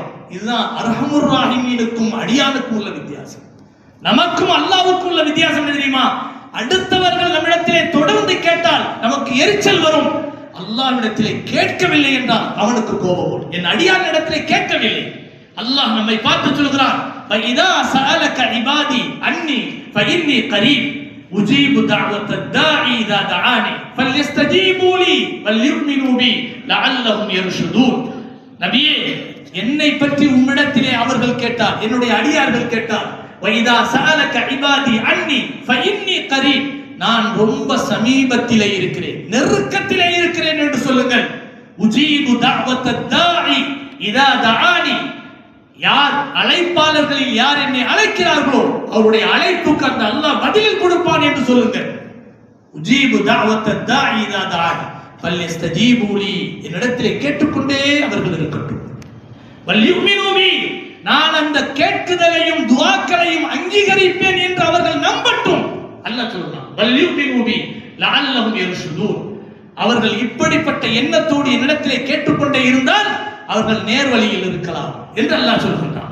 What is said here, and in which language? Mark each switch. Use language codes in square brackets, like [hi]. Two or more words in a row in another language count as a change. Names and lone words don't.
[ta] இதுதான் அர்ஹமுர் ராஹிமீனுக்கும் அடியானுக்கும் உள்ள வித்தியாசம். நமக்கும் அல்லாஹ்வுக்கும் உள்ள வித்தியாசம் என்ன தெரியுமா? அடுத்தவர்கள் நம்மிடத்திலே தொடர்ந்து கேட்டால் நமக்கு எரிச்சல் வரும். அல்லாஹ்விடத்திலே கேட்கவில்லை என்றால் அவனுக்கு கோபம் வரும். என் அடியான் இடத்திலே கேட்கவில்லை. அல்லாஹ் நம்மை பார்த்து சொல்கிறான், [ar] فَإِذَا سَأَلَكَ عِبَادِي عَنِّي فَإِنِّي قَرِيبٌ أُجِيبُ دَعْوَةَ الدَّاعِ إِذَا دَعَانِ فَلْيَسْتَجِيبُوا لِي وَلْيُؤْمِنُوا بِي لَعَلَّهُمْ يَرْشُدُونَ. [ta] நபியே, என்னை பற்றி உம்மிடத்திலே அவர்கள் கேட்டார், என்னுடைய அடியார்கள் கேட்டார், [ar] وَإِذَا سَأَلَكَ عِبَادِي عَنِّي فَإِنِّي قَرِيبٌ, [ta] நான் ரொம்ப சமீபத்திலே இருக்கிறேன், நெருக்கத்திலே இருக்கிறேன் என்று சொல்லுங்கள். [ar] உஜீபு دَعْوَةَ الدَّاعِ إِذَا دَعَانِ, [ta] யார் அழைப்பாளர்களில் யார் என்னை அழைக்கிறார்களோ அவருடைய அழைப்புக்கு அந்த அல்லாஹ் பதில் கொடுப்பான் என்று சொல்லுங்கள். [ar] உஜீபு دعوة الداعي إذا دعاني فليستجيبوا لي, [ta] என்னிடத்திலே கேட்டுக்கொண்டே அவர்கள் இருக்கட்டும். [ar] وليؤمنوا بي, [ta] நான் அந்த கேட்குதலையும் துஆக்களையும் அங்கீகரிப்பேன் என்று அவர்கள் நம்பட்டும். அல்லாஹ் சொல்றான், [ar] وليؤمنوا بي لعلهم يرشدون. [ta] அவர்கள் இப்படிப்பட்ட எண்ணத்தோடு என்னிடத்திலே கேட்டுக்கொண்டே இருந்தால் அவர்கள் நேர்வழியில் இருக்கலாம் என்று அல்லாஹ் சொல்கின்றான்.